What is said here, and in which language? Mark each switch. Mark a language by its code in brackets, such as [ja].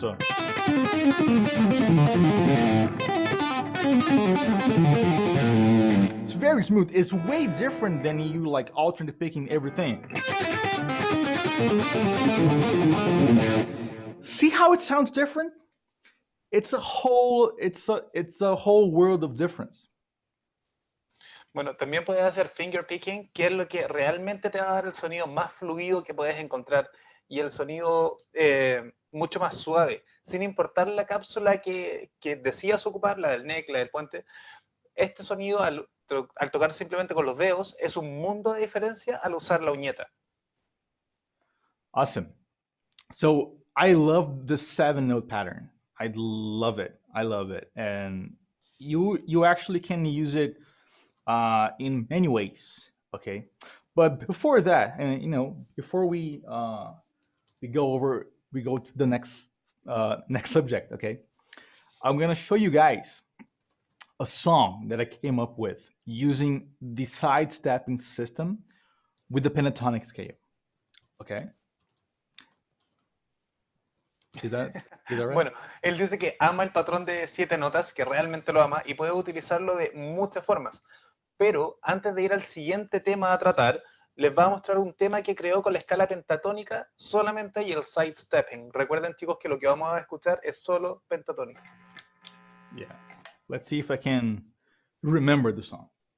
[en] So it's very smooth. It's way different than you like alternate picking everything. See how it sounds different? It's a whole world of difference. [es] Bueno, también puedes hacer finger picking, que es lo que realmente te va a dar el sonido más fluido que puedes encontrar y el sonido mucho más suave, sin importar la cápsula que decidas ocupar, la del neck, la del puente. Este sonido, al tocar simplemente con los dedos, es un mundo de diferencia al usar la uñeta. [en] Awesome. So I love the 7-note pattern. I love it. And you actually can use it in many ways, okay? But before that, and before we go to the next subject, okay? I'm gonna show you guys a song that I came up with using the sidestepping system with the pentatonic scale, okay? Is that right? [es] Bueno, él dice que ama el patrón de 7 notas, que realmente lo ama y puede utilizarlo de muchas formas. Pero antes de ir al siguiente tema a tratar, les va a mostrar un tema que creó con la escala pentatónica solamente y el sidestepping. Recuerden, chicos, que lo que vamos a escuchar es solo pentatónica. [en] Yeah. Let's see if I can remember the song.